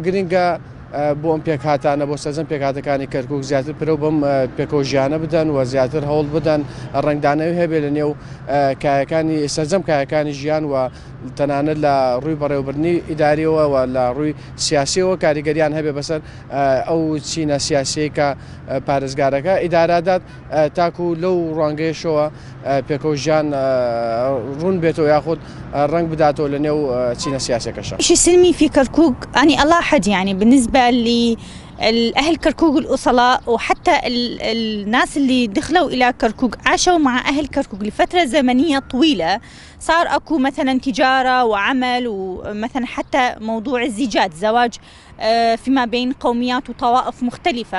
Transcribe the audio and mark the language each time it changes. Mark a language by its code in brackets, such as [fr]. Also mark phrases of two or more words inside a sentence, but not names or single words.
[ckb] گرنگە بۆ ئەم پێکهاتانە بۆ سەرجەم پێکاتەکانی کەرکووک زیاتر پرە بەم پێکۆژیانە بدەن و زیاتر هەوڵ بدەن ڕنگدانەوی هەبێ لە نێو کایەکانی سەرجەم کایەکانی ژیان و تەنانەت لە ڕووی بەڕێوەبردنی ئیداریەوە و لە ڕووی سیاسیەوە کاریگەریان هەبێ بەسەر ئەو چینە سیاسیەی کە پارێزگارەکە ئیدارادات تاکو لەو ڕوانگەیەشەوە پێکۆژیان ڕوون بێتەوە یاخود ڕنگ بداتەوە لە نێو چینە سیاسەکەشە. [ar] ايش السلمي في كركوك؟ أنا ألاحظ يعني بالنسبة لأهل كركوك الأصلاء وحتى الناس اللي دخلوا إلى كركوك عاشوا مع أهل كركوك لفترة زمنية طويلة، صار أكو مثلا تجارة وعمل ومثلا حتى موضوع الزيجات زواج فيما بين قوميات وطوائف مختلفة.